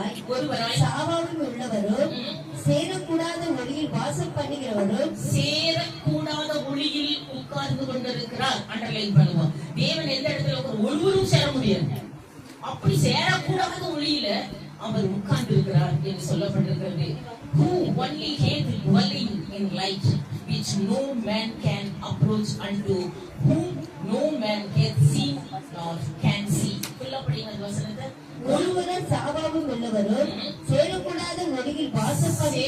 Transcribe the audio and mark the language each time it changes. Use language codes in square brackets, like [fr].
[ta] ஒருவராய் சாவாவில் உள்ளவரும் சேரக்கூடாத ஒளியில் வாசம் பண்ணுகிறவரும் சேரக்கூடாத ஒளியில் உட்கார்ந்து கொண்டிருக்கிறார். அண்டர்லைன் பண்ணுவோம். தேவன் எந்த இடத்துல ஒருவரும் சேர முடியாது. அப்படி சேரக்கூடாத ஒளியில அவர் உட்கார்ந்து இருக்கிறார் என்று சொல்லப்பட்டிருக்கிறது. [en] Who only hath dwelling in light, which no man can approach unto, whom no man hath seen nor can see. [ta] சொல்லப்படுகிற வசனத்தை, ஒருவரும் சாவாவும் உள்ளவரும் சேரக்கூடாத ஒளியில் வாசம்